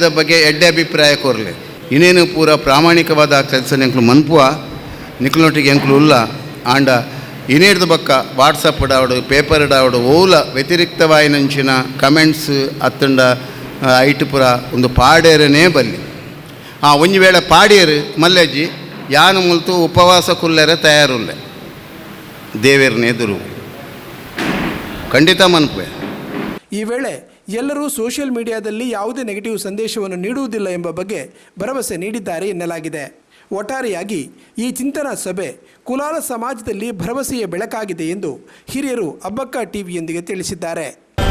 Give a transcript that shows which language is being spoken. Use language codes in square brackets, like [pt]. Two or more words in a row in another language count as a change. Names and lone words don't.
[tcy] ಬಗ್ಗೆ ಎಡ್ಡೆ ಅಭಿಪ್ರಾಯ ಕೋರ್ಲೆ ಇನ್ನೇನು ಪೂರ ಪ್ರಾಮಾಣಿಕವಾದ ಕೆಲಸ ನಿಂಕ್ಲು ಮನ್ಪುವ ನಿಕ್ಲೊಟ್ಟಿಗೆ ಎಂಕ್ಲು ಉಲ್ಲ ಆಂಡ ಇನೇಡ್ದು ಬಕ್ಕ ವಾಟ್ಸಪ್ ಇಡಾವಡು, ಪೇಪರ್ ಇಡಾವಡು ಓಲ ವ್ಯತಿರಿಕ್ತವಾಯಿನಂಚಿನ ಕಮೆಂಟ್ಸ್ ಅತ್ತಂಡ ಐಟು ಪುರ ಒಂದು ಪಾಡೇರನೇ ಬಲ್ಲಿ ಒಂಜಿ ವೇಳೆ ಪಾಡೇರು ಮಲ್ಲೆಜ್ಜಿ ಯಾನು ಮುಲ್ತು ಉಪವಾಸ ಕುಲ್ಲೆರೆ ತಯಾರುಲ್ಲೆ ದೇವೇರ್ನ ಎದುರು ಖಂಡಿತ ಮನ್ಪುವೆ. [kn] ಈ ವೇಳೆ ಎಲ್ಲರೂ ಸೋಷಿಯಲ್ ಮೀಡಿಯಾದಲ್ಲಿ ಯಾವುದೇ ನೆಗೆಟಿವ್ ಸಂದೇಶವನ್ನು ನೀಡುವುದಿಲ್ಲ ಎಂಬ ಬಗ್ಗೆ ಭರವಸೆ ನೀಡಿದ್ದಾರೆ ಎನ್ನಲಾಗಿದೆ. ಒಟ್ಟಾರೆಯಾಗಿ ಈ ಚಿಂತನಾ ಸಭೆ ಕುಲಾಲ ಸಮಾಜದಲ್ಲಿ ಭರವಸೆಯ ಬೆಳಕಾಗಿದೆ ಎಂದು ಹಿರಿಯರು ಅಬ್ಬಕ್ಕ ಟಿವಿಯೊಂದಿಗೆ ತಿಳಿಸಿದ್ದಾರೆ.